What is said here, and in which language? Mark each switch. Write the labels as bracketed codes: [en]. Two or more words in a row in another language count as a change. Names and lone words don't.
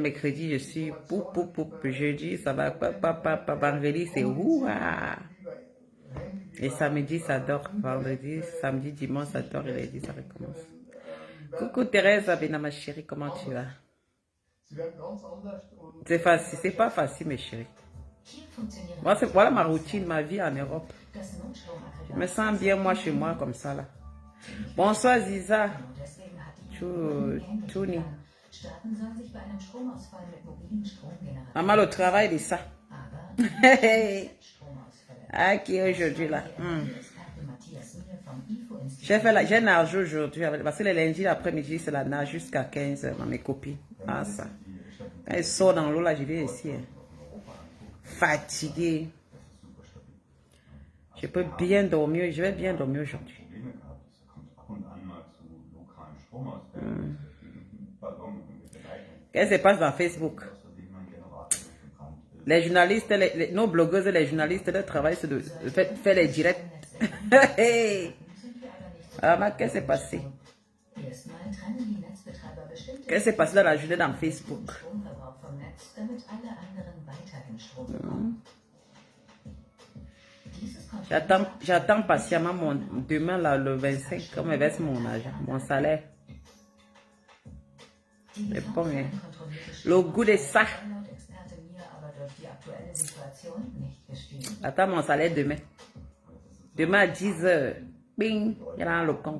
[fr] Mercredi, je suis poup. Jeudi, ça va papa. Vendredi, c'est ouah. Et samedi, ça dort. Vendredi, samedi, dimanche, ça dort. Et lundi, ça recommence. Coucou Thérèse Abena, ma chérie, comment tu vas? C'est facile, c'est pas facile, mes chéris. [de] hier funktionieren [fr] Moi, voilà ma routine, ma vie en Europe. [de] das Notstromaggregat. [fr] Je me sens bien, moi, chez moi, comme ça, là. Bonsoir, Ziza. [de] Und deswegen hat die Tuni. Staaten sollen sich bei einem Stromausfall mit mobilen Stromgeneratoren, [fr] Maman, le travail de ça. [de] aber Stromausfälle. [fr] Ah, qui est aujourd'hui, là. [de] Experte Matthias Mille vom IFO-Institut [fr] J'ai nagé aujourd'hui, parce que le lundi, l'après-midi, c'est la nage jusqu'à 15h, mes copines. Ah, ça. Quand ils sortent dans l'eau, là, je viens ici. Hein. Fatiguée. Je peux bien dormir, je vais bien dormir aujourd'hui. Qu'est-ce qui se passe dans Facebook? Les journalistes, nos blogueuses et les journalistes, leur travail, c'est de faire les directs. Alors, qu'est-ce qui s'est passé? [de] Erstmal trennen die Netzbetreiber bestimmte [fr] Qu'est-ce qui s'est passé dans la journée dans Facebook? [de] Stromverbrauch vom Netz, damit alle anderen weiterhin Strom bekommen. Dieses [fr] J'attends patiemment demain, là, le 25, quand me verse mon argent, mon salaire. Mais bon, hein. Le goût de ça. Attends mon salaire demain. Demain à 10h. Bing, il y a le compte.